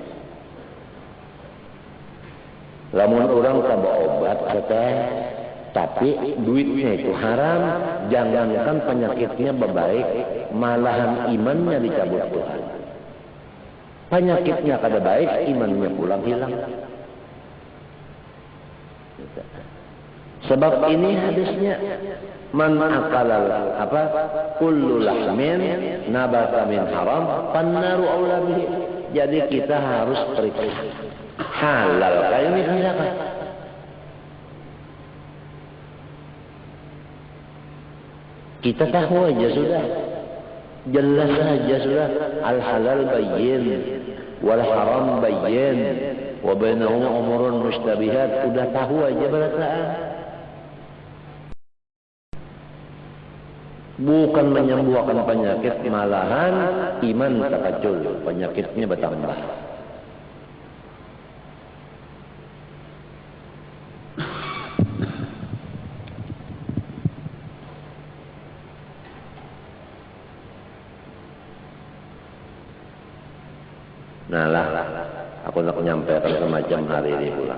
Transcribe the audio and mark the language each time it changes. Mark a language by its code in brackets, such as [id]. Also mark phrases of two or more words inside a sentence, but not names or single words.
[bjn] Lamun orang tambah obat kata, tapi duitnya itu haram, jangankan penyakitnya berbaik, malahan imannya dicabut Tuhan. Penyakitnya kada baik, imannya pulang hilang. Sebab ini hadisnya [ar] من أكل الكل لحم نبت من حرام فالنار أولى به. [bjn] Jadi kita harus periksa halal kayak ini kan. Kita tahu aja sudah, jelas saja sudah, [ar] الحلال بين والحرام بين وبينهما أمور مشتبهات, [bjn] udah tahu aja berataan. Bukan menyembuhkan penyakit, malahan iman terkacul, penyakitnya bertambah. Nah lah, aku nak menyampaikan semacam hari ini pulang.